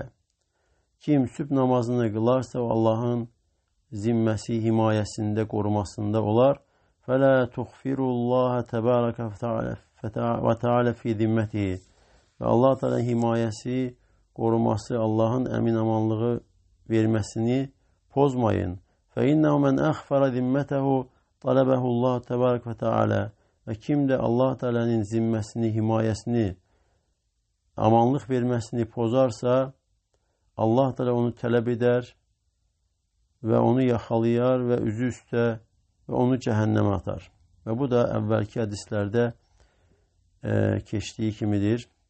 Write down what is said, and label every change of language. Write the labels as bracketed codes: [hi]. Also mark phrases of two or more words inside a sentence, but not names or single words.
[az] Kim sübh namazını qılarsa, o Allahın zimməsi, himayəsində, qorumasında olar. [ar] فلا تخفروا الله تبارك وتعالى في ذمته. [az] Və Allah Teala himayəsi, qoruması, Allah'ın əminamanlığı verməsini pozmayın. [ar] فَاِنَّهُ مَنْ أَخْفَرَ ذِمَّتَهُ طَلَبَهُ اللّٰهُ تَبَارَكَ وَتَعَالَى. [az] Və kim də Allah Teala'nın zimməsini, himayəsini, amanlıq verməsini pozarsa, Allah Teala onu tələb edər və onu yaxalayar və üzü üstə və onu cəhənnəmə atar. Və bu da əvvəlki hədislərdə keçdiyi kimidir.